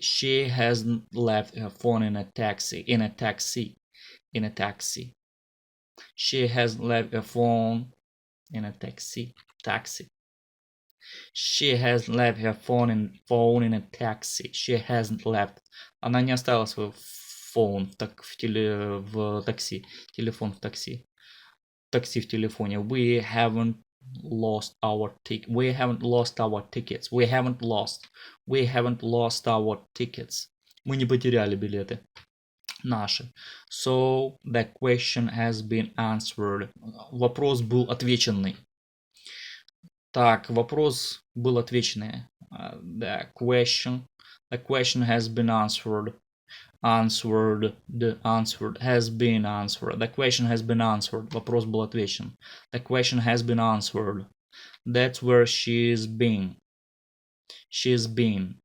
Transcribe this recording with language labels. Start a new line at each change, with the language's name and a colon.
English: She hasn't left her phone in a taxi. In a taxi. In a taxi. She hasn't left her phone in a taxi. Taxi. She hasn't left her phone in a taxi. She hasn't left.
Russian: Она не оставила свой phone в такси. Телефон в такси. Такси в телефоне.
English: We haven't lost our ticket. We haven't lost our tickets. We haven't lost. We haven't lost our tickets.
Russian: Мы не потеряли билеты наши.
English: So the question has been answered.
Russian: Вопрос был отвеченный. Так, вопрос был отвеченный.
English: The question has been answered. Answered has been answered. The question has been answered.
Russian: Вопрос был отвечен.
English: The question has been answered. That's where she's been. She's been.